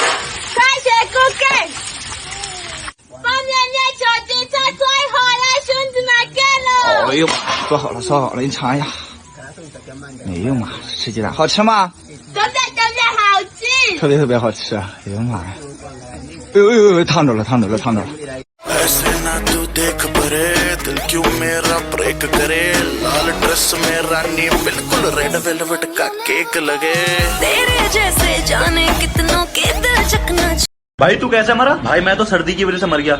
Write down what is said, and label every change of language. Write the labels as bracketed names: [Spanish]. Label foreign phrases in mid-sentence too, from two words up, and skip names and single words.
[Chinese] 哎呦妈！做好了，做好了，你尝一下。哎呦妈！吃鸡蛋好吃吗？好吃。特别特别好吃。哎呦妈呀！哎呦呦呦！烫着了，烫着了，烫着了。 [Hindi] ऐसे ना तू देख परे दिल क्यों मेरा ब्रेक करे लाल ड्रेस में रानी बिल्कुल [English] red velvet [Hindi] का केक लगे तेरे जैसे जाने कितनों के दिल चकना भाई तू कैसे मरा? भाई मैं तो सर्दी की वजह से मर गया।